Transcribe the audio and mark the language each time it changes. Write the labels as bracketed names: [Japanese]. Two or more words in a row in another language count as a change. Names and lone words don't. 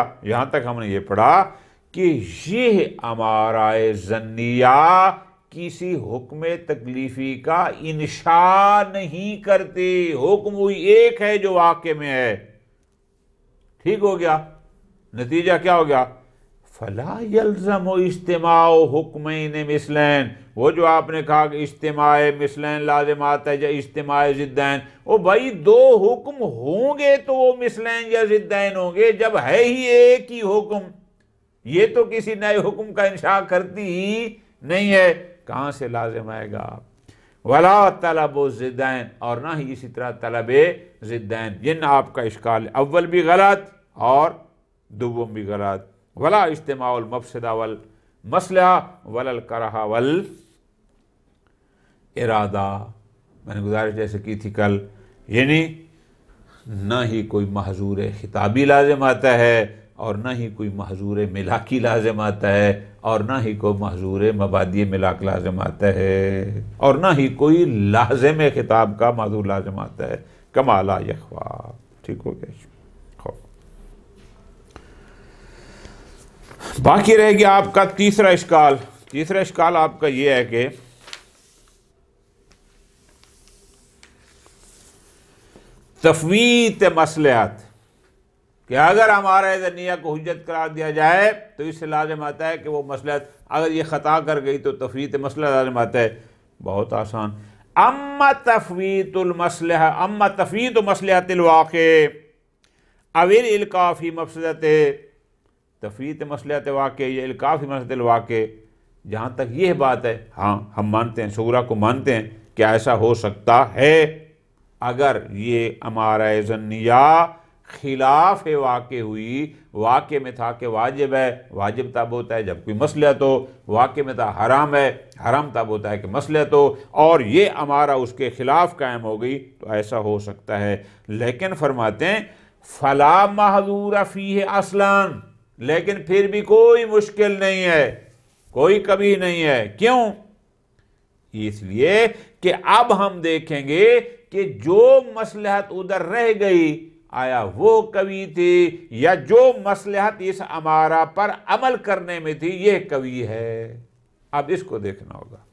[Urdu] یہاں تک ہم نے یہ پڑھا کہ یہ امارہ ظنیہ کسی حکم تکلیفی کا انشاء نہیں کرتے، حکم وہی ایک ہے جو واقع میں ہے۔ ٹھیک ہو گیا؟ نتیجہ کیا ہو گیا؟ [Arabic] فلا یلزم اجتماع حکمین مثلین، [Urdu] وہ جو آپ نے کہا کہ اجتماع مثلین لازمات ہے یا اجتماع ضدین، بھائی دو حکم ہوں گے تو وہ مثلین یا ضدین ہوں گے، جب ہے ہی ایک ہی حکم، یہ تو کسی نئے حکم کا انشاء کرتی ہی نہیں ہے، کہاں سے لازم آئے گا؟ [Arabic] ولا طلب ضدین، [Urdu] اور نہ ہی اسی طرح طلب ضدین، جن آپ کا اشکال اول بھی غلط اور دوم بھی غلط۔ [Arabic] ولا اجتماع المفسدہ والمصلحہ ولا الکراہہ والارادہ، [Urdu] میں نے گزارش جیسے کی تھی کل، یعنی نہ ہی کوئی محظور خطابی لازم آتا ہے اور نہ ہی کوئی محظور ملاکی لازم آتا ہے اور نہ ہی کوئی محظور مبادی ملاک لازم آتا ہے اور نہ ہی کوئی لازم خطاب کا محظور لازم آتا ہے، [Arabic] کما لا یخفیٰ۔ [Urdu] ٹھیک ہو گیا؟ باقی رہ گیا آپ کا تیسرا اشکال۔ تیسرا اشکال آپ کا یہ ہے کہ تفویت مصلحت، کہ اگر ہمارا ظنیہ کو حجت قرار دیا جائے تو اس سے لازم آتا ہے کہ وہ مصلحت، اگر یہ خطا کر گئی تو تفویت مصلحت لازم آتا ہے۔ بہت آسان، [Arabic] اما تفویت المصلحہ، اما تفویت مصلحت الواقع او الالقاء فی مفسدت، تفویت مصلحت واقع یا القاء فی مفسدت الواقع، [Urdu] جہاں تک یہ بات ہے، ہاں ہم مانتے ہیں، صغریٰ کو مانتے ہیں کہ ایسا ہو سکتا ہے، اگر یہ امارہ ظنیہ خلاف واقع ہوئی، واقع میں تھا کہ واجب ہے، واجب تب ہوتا ہے جب کوئی مصلحت ہو، واقع میں تھا حرام ہے، حرام تب ہوتا ہے کہ مصلحت ہو، اور یہ امارہ اس کے خلاف قائم ہو گئی تو ایسا ہو سکتا ہے۔ لیکن فرماتے ہیں [Arabic] فلا محظور فیہ اصلاً، [Urdu] لیکن پھر بھی کوئی مشکل نہیں ہے، کوئی کبھی نہیں ہے۔ کیوں؟ اس لیے کہ اب ہم دیکھیں گے کہ جو مصلحت ادھر رہ گئی آیا وہ قوی تھی یا جو مصلحت اس امارہ پر عمل کرنے میں تھی یہ قوی ہے، اب اس کو دیکھنا ہوگا۔